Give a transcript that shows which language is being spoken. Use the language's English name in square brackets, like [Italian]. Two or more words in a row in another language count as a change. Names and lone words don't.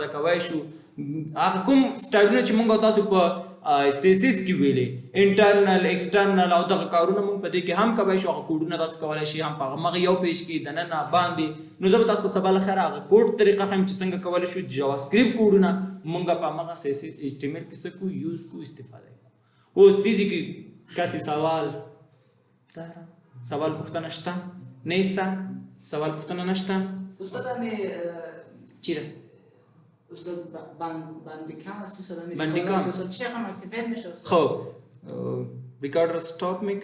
[Pashto] کولی شو هغه کوم سټایلونه چې مونږ تاسو په CSS کې ویلې [English] internal external [Pashto] او دغه کارونه مونږ په دې کې هم کولی شو هغه کوډونه تاسو کولی شئ هم په هغه یو پیج کې دننه باندې نو زه به تاسو ته سبا له خیره هغه کوډ طریقه ښیم چې څنګه کولی شو جاوا سکرپټ کوډونه مونږ په همغه HTML کې څه کوو یوز کوو استفاده کوو اوس دې ځای کې کاسې سوال پوښتنه شته نه شته سوال پوښتنه نشته [Persian] استاد می چیره استاد بندیکام هستی استاد می بندیکام استاد چه رقم اکتیویت میشه خب [English] recorder stop [Persian] میکنه